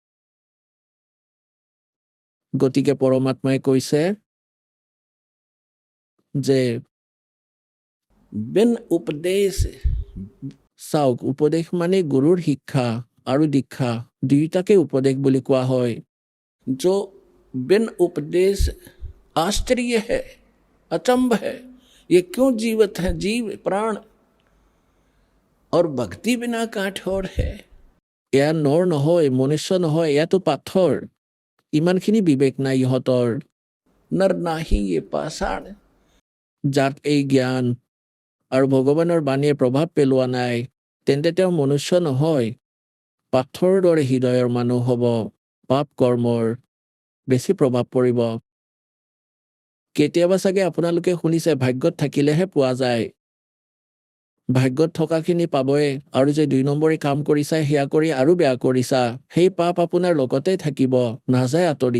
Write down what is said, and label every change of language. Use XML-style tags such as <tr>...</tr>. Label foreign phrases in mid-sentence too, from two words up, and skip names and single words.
<as>গতিকে পৰমাত্মাই কৈছে যে বিন উপদেশ, চাওক, উপদেশ মানে গুৰুৰ শিক্ষা আৰু দীক্ষা দুয়োটাকে উপদেশ বুলি কোৱা হয়।</as> <hi>जो बिन उपदेश आश्चर्य है, अचंभ है, ये क्यों जीवत है जीव प्राण, और भक्ति बिना काठोर है।</hi> <as>এয়া নৰ নহয়, মনুষ্য নহয়, এয়াতো পাথৰ, ইমানখিনি বিবেক নাই ইহঁতৰ।</as> <hi>नर नहीं ये पाषाण,</hi> <as>যাত এই জ্ঞান আৰু ভগৱানৰ বাণীয়ে প্ৰভাৱ পেলোৱা নাই, তেন্তে তেওঁ মনুষ্য নহয়, পাথৰৰ দৰে হৃদয়ৰ মানুহ হ'ব, পাপ কৰ্মৰ বেছি প্ৰভাৱ পৰিব। কেতিয়াবা চাগে আপোনালোকে শুনিছে ভাগ্যত থাকিলেহে পোৱা যায়, ভাগ্যত থকাখিনি পাবই, আৰু যে 2 নম্বৰী কাম কৰিছা, সেয়া কৰি আৰু বেয়া কৰিছা, সেই পাপ আপোনাৰ লগতে থাকিব, নাযায় আঁতৰি।</as>